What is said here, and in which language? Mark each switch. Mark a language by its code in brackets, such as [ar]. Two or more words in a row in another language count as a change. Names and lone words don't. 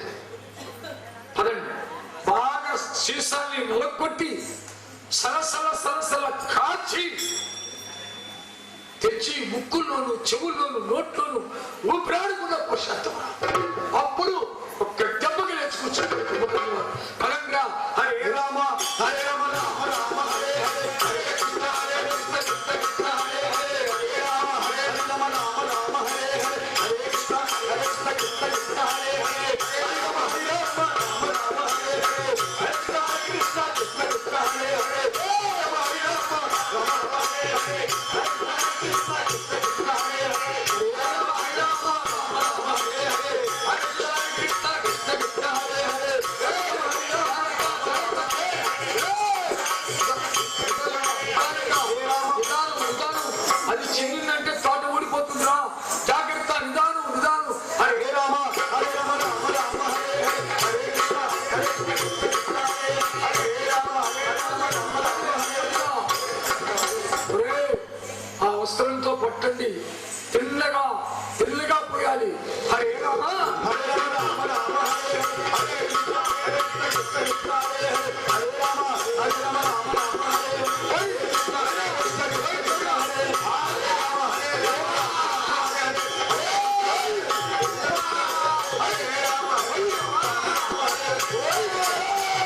[te] పదండి, బాగా సీసాన్ని నలకొట్టి సరసల సరసల కాచి తెచ్చి ముక్కుల్లోను చెవుల్లోను నోట్లోను ఊపిరాడకుండా పోషేద్దాం. అప్పుడు ఒక్క దెబ్బకి నేర్చుకొచ్చాడు. [sa] పరంగా హరే రామ హరే రామ రామ రామ హరే హరే, హరే కృష్ణ హరే కృష్ణ కృష్ణ కృష్ణ హరే హరే, హరే రామ హరే రామ రామ రామ హరే హరే, హరే కృష్ణ హరే కృష్ణ కృష్ణ కృష్ణ హరే హరే, హరే రామ హరే రామ రామ రామ హరే హరే, హరే కృష్ణ కృష్ణ కృష్ణ కృష్ణ హరే హరే, హరే రామ హరే రామ రామ రామ హరే హరే, హరే కృష్ణ కృష్ణ కృష్ణ కృష్ణ హరే హరే, హరే రామ హరే రామ రామ రామ హరే హరే, హరే కృష్ణ కృష్ణ కృష్ణ హరే హరే, హరే రామ హరే రామ [te] అది చెల్లిందంటే తోట ఊడిపోతుందిరా. జాగ్రత్త, నిదానం నిదానం. [sa] హరే రామ హరే రామ రామ రామ హరే హరే, హరే కృష్ణ హరే కృష్ణ కృష్ణ హరే హరే, హరే రామ హరే రామ రామ రామ హరే హరే. [te] ఆ వస్త్రంతో పట్టండి, తెల్లగా తెల్లగా పోయాలి. [sa] హరే రామ హరే రామ రామ రామ హరే హరే, హరే కృష్ణ హరే కృష్ణ కృష్ణ కృష్ణ హరే హరే, హరే రామ హరే రామ రామ రామ హరే హరే, హరే కృష్ణ హరే కృష్ణ కృష్ణ కృష్ణ హరే, హరే రామ హరే రామ హరే హరే, హరే రామ హరే రామ హరే రామ.